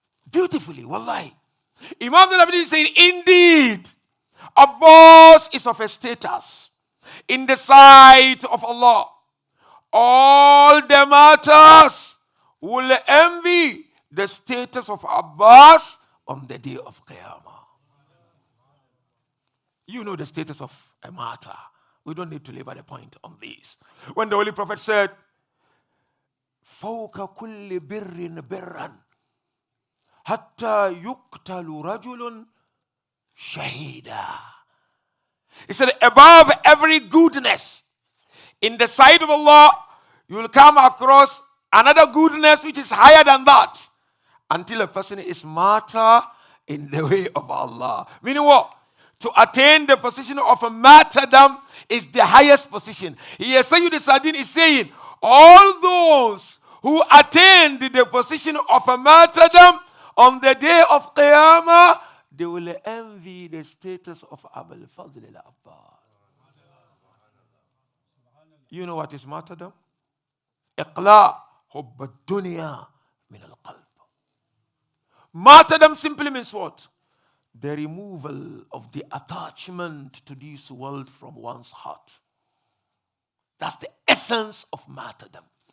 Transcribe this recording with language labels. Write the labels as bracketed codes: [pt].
[en] Beautifully, wallahi. Imam al-Abdi said, indeed, Abbas is of a status in the sight of Allah. All the martyrs will envy the status of Abbas on the day of Qiyamah. You know the status of a martyr. We don't need to labor the point on this. When the Holy Prophet said, [ar] فَوْكَ كُلِّ بِرٍّ بِرًّا حَتَّى يُقْتَلُ رَجُلٌ شَهِيدًا. [en] He said, above every goodness, in the sight of Allah, you will come across another goodness which is higher than that, until a person is martyr in the way of Allah. Meaning what? To attain the position of a martyrdom is the highest position. Here, Sayyid Sa'din is saying, all those who attained the position of a martyrdom on the day of Qiyamah, they will envy the status of Abul Fadl al-Abbas. You know what is martyrdom? [ar] إقلاع حب الدنيا من القلب. [en] Martyrdom simply means what? The removal of the attachment to this world from one's heart. That's the essence of martyrdom.